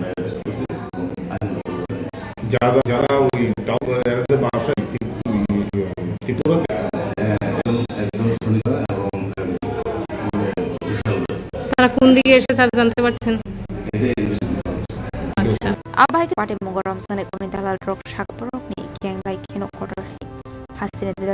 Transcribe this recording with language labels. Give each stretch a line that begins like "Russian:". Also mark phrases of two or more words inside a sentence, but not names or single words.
Bangla: যারা ওই বাসায় তারা কোন দিকে এসে স্যার জানতে পারছেন?
Kok Borok: আচ্ছা abahai party mogoram sane koni dalal rok sakporok ni kenglai kheno kotor hasine bidal